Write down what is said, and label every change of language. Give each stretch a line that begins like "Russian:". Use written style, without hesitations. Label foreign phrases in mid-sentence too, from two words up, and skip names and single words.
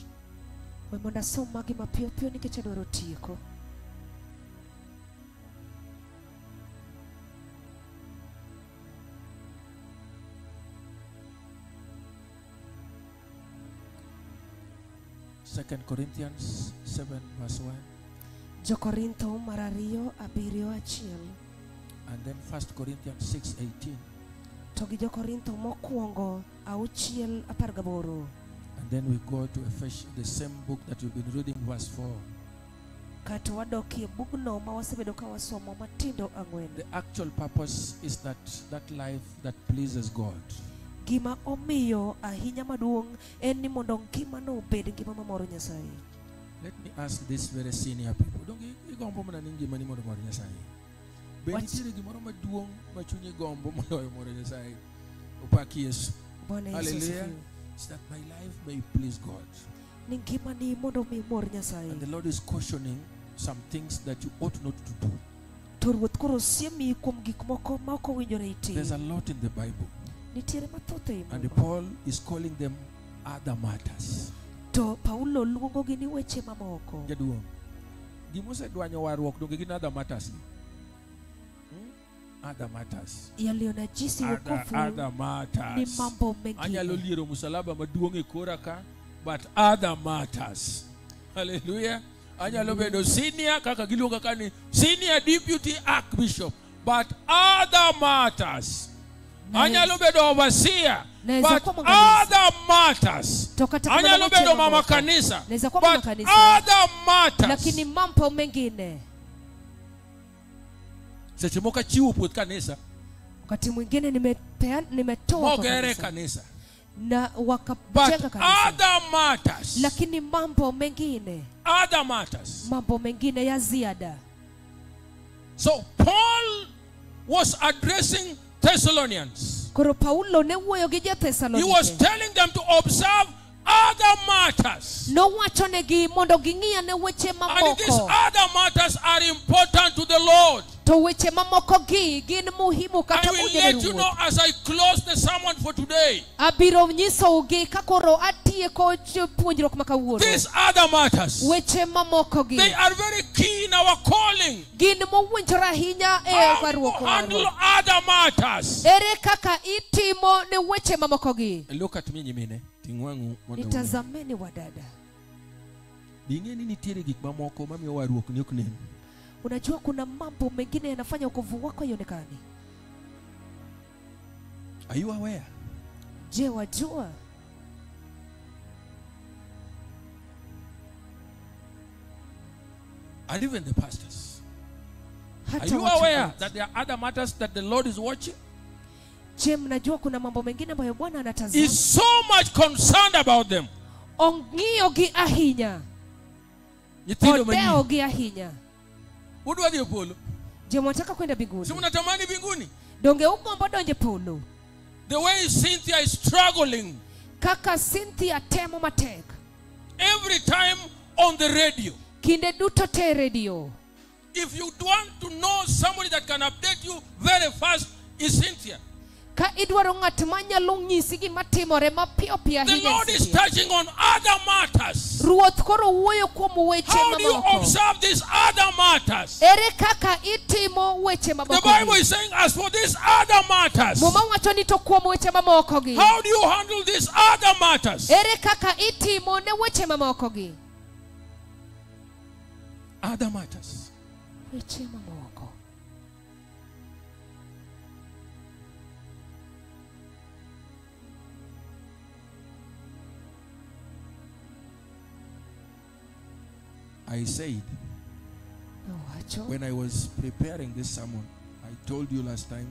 Luo (Kenya and Tanzania): We mondo asom magi mapiyo piyo nikech adwaro tieko.
English: Second Corinthians 7 verse 1.
Luo (Kenya and Tanzania): Jo-Korintho mar 2, 7:1.
English: And then 1 Corinthians 6:18.
Luo (Kenya and Tanzania): To gi Jo-Korintho mokwongo 6:18.
English: And then we go to Ephesians, the same book that you've been reading, verse 4.
Luo (Kenya and Tanzania): Kato wadokie bugno ma wasebedo ka wasomo matindo 4.
English: The actual purpose is that life that pleases God.
Luo (Kenya and Tanzania): Gima omiyo ahinya maduong' en ni mondo ngimano obed ngima mamoro Nyasaye.
English: Let me ask this very senior people. Don't you
Luo (Kenya and Tanzania): gombo mana ningi mani mondo moro Nyasaye. Be nitiere gimoro maduong' ma chunyi gombo moloyo moro Nyasaye. Opaki Yesu.
Swahili: Bwana Yesu Hallelujah. asifiwe.
English: It's that my life may please God.
Luo (Kenya and Tanzania): Ni ngimani mondo mi mor Nyasaye.
English: And the Lord is cautioning some things that you ought not to do.
Luo (Kenya and Tanzania): To Ruoth koro siemi kuom gik moko ma ok owinjore
English: There's a
Luo (Kenya and Tanzania): itim.
English: lot in the Bible.
Luo (Kenya and Tanzania): Nitiere mathoth ei
English: And
Luo (Kenya and Tanzania): Muma.
English: Paul is calling them other matters.
Luo (Kenya and Tanzania): To Paulo luongogi ni weche mamoko. Jaduong. Gimosedwanyo warruok donge gin
English: other matters. Other matters.
Swahili: Yaliyonajisi wokovu
English: Other
Swahili: ni
English: matters.
Swahili: mambo
Luo (Kenya and Tanzania): Anyalo
Swahili: mengine.
Luo (Kenya and Tanzania): liero musalaba maduong' e kora ka
English: but other matters.
Luo (Kenya and Tanzania): Hallelujah. Anyalo bedo senior kaka giluonga kani
English: senior deputy archbishop, but other matters.
Luo (Kenya and Tanzania): Anyalo bedo overseer,
English: but other matters.
Luo (Kenya and Tanzania): Anyalo bedo
Swahili: mama kanisa,
English: but other matters.
Swahili: Lakini mambo mengine.
Luo (Kenya and Tanzania): Seche moka chiwo puoth kanisa.
Swahili: Wakati mwingine nimetoa
Luo (Kenya and Tanzania): Mogere kanisa.
Swahili: Na wakajenga kanisa.
English: Other matters.
Swahili: Lakini mambo mengine.
English: Other matters.
Swahili: Mambo mengine ya ziada.
English: So Paul was addressing Thessalonians.
Luo (Kenya and Tanzania): Koro Paulo ne wuoyo gi jo-Thessalonike.
English: He was telling them to observe other matters.
Luo (Kenya and Tanzania): No wachonegi mondo ging'iya ne weche mamoko.
English: And these other matters are important to the Lord.
Luo (Kenya and Tanzania): To weche mamoko gi gin muhimu kata
English: I will let you know as I close the sermon for today.
Luo (Kenya and Tanzania): Abiro nyiso gi kakoro atieko puonjruok ma kawuono.
English: These other matters,
Luo (Kenya and Tanzania): weche mamoko gi,
English: they are very key in our calling.
Luo (Kenya and Tanzania): Gin mowinjore ahinya e
English: How to
Luo (Kenya and Tanzania): warruok
English: handle
Luo (Kenya and Tanzania): marwa.
English: other matters.
Luo (Kenya and Tanzania): Ere kaka itimo ne weche mamoko gi.
English: Look at me nyimine.
Swahili: Nitazameni wadada.
Luo (Kenya and Tanzania): Bingeni nitiere gik mamoko mamiyo warruok ni ok nen.
Swahili: Unajua kuna mambo mengine yanafanya wokovu wako ionekane.
English: Are you aware?
Swahili: Je, wajua?
English: And even the pastors.
Swahili: Hata
English: Are you
Swahili: wachungaji.
English: aware that there are other matters that the Lord is watching?
Swahili: Je, mnajua kuna mambo mengine ambayo Bwana anatazama?
English: He's so much concerned about them.
Luo (Kenya and Tanzania): Ong'iyo gi ahinya. Nyithindo Odeo manyi. gi ahinya. Udwa dhi polo?
Swahili: Je, mwataka kwenda mbinguni? Si mnatamani mbinguni?
Luo (Kenya and Tanzania): Donge ugombo donje polo?
English: The way Cynthia is struggling
Luo (Kenya and Tanzania): Kaka Cynthia temo matek.
English: every time on the radio.
Luo (Kenya and Tanzania): Kinde duto te radio.
English: If you want to know somebody that can update you very fast, is Cynthia.
Luo (Kenya and Tanzania): Ka idwaro ng'at manyalo nyisi gima timore mapiyo piyo
English: The
Luo (Kenya and Tanzania): ahinya.
English: Lord is touching on other matters.
Luo (Kenya and Tanzania): Ruoth koro wuoyo kuom weche
English: How do you
Luo (Kenya and Tanzania): mamoko.
English: observe these other matters?
Luo (Kenya and Tanzania): Ere kaka itimo weche
English: The
Luo (Kenya and Tanzania): mamoko
English: Bible
Luo (Kenya and Tanzania): gi?
English: is saying, as for these other matters,
Luo (Kenya and Tanzania): Muma wacho ni to kuom weche mamoko gi.
English: how do you handle these other matters?
Luo (Kenya and Tanzania): Ere kaka itimo ne weche mamoko gi?
English: Other matters.
Luo (Kenya and Tanzania): Weche mamoko.
English: I said,
Luo (Kenya and Tanzania): Nowacho.
English: when I was preparing this sermon, I told you last time,